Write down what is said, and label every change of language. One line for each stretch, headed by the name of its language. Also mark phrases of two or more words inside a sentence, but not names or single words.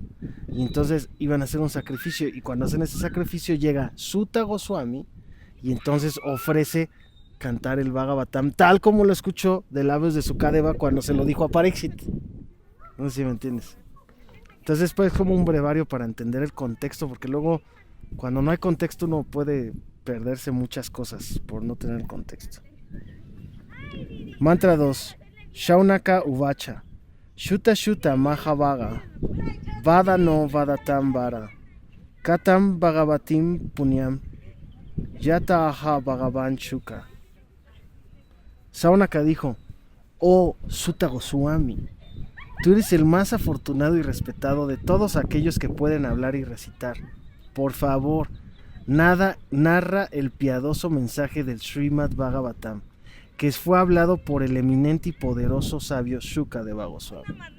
Spanish: Y entonces iban a hacer un sacrificio y cuando hacen ese sacrificio llega Sutta Goswami y entonces ofrece cantar el Bhagavatam tal como lo escuchó de labios de Sukadeva cuando se lo dijo a Pariksit. No sé si me entiendes. Entonces pues como un brevario para entender el contexto, porque luego cuando no hay contexto uno puede perderse muchas cosas por no tener el contexto. Mantra 2.
Sanskrit: शौनक उवाच सूत सूत महाभाग वद नो वदतां वर कथां भागवतीं पुण्यां यद् आह भगवान् शुक.
Spanish: Shaunaka dijo: Oh Sutta Goswami, tú eres el más afortunado y respetado de todos aquellos que pueden hablar y recitar. Por favor, narra el piadoso mensaje del Srimad Bhagavatam, que fue hablado por el eminente y poderoso sabio Shukadeva Goswami.